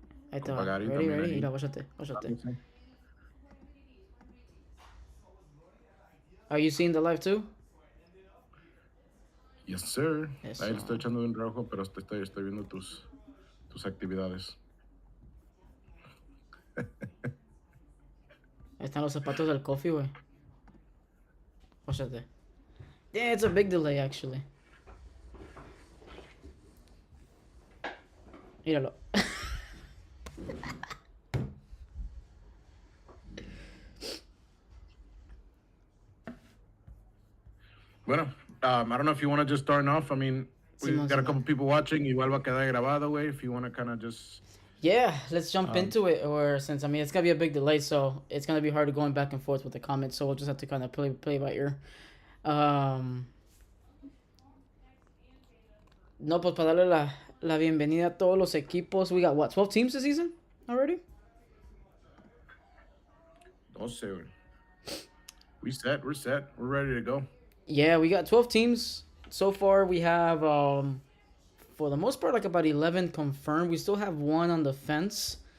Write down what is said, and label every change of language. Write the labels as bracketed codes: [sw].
[es] Ahí te va. Con Pagari [en] Ready? [es] también ahí. Mira, guáchate. [en] Are you seeing the live too? Yes, sir. [es] Eso. Ahí le estoy echando un rojo, pero estoy viendo tus actividades. Ahí están los zapatos del Coffee, güey. Guáchate. [en] Yeah, it's a big delay, actually. [es] Míralo. [en] Bueno, I don't know if you want to just start off. I mean, we [es] Simón, [en] got a [es] Simón. [en] couple people watching. [es] Igual va a quedar grabado, güey. [en] If you want to kind of just... Yeah, let's jump into it. Or since it's gonna be a big delay, so it's gonna be hard going back and forth with the comments. So we'll just have to kind of play by ear. [es] No, pues para darle la bienvenida a todos los equipos. [en] We got what, 12 teams this season already? 12, güey. We're set. We're ready to go. Yeah, we got 12 teams so far. We have for the most part like about 11 confirmed. We still have one on the fence.